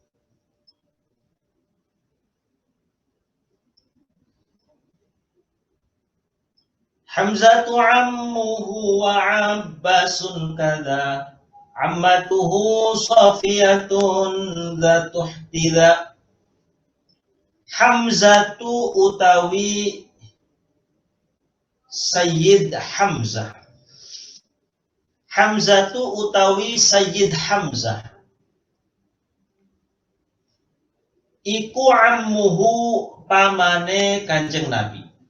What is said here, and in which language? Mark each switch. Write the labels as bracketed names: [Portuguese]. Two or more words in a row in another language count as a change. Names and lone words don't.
[Arabic] حمزة عمه وعباس كذا، عمته صفية ذات احتدا. [Javanese] Hamzatu utawi Sayyid Hamzah. Hamzatu utawi Sayyid Hamzah iku ammuhu pamane Kanjeng Nabi.